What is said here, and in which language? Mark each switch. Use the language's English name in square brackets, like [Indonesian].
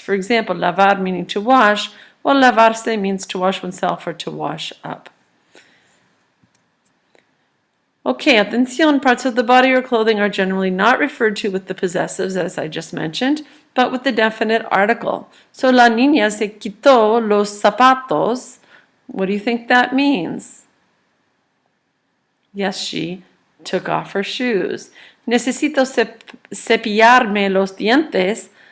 [English] For example, lavar meaning to wash, while lavarse means to wash oneself or to wash up. Okay, atención, parts of the body or clothing are generally not referred to with the possessives, as I just mentioned, but with the definite article. [Spanish] So, la niña se quitó los zapatos. [English] What do you think that means? Yes, she took off her shoes. [Spanish] Necesito cepillarme los dientes.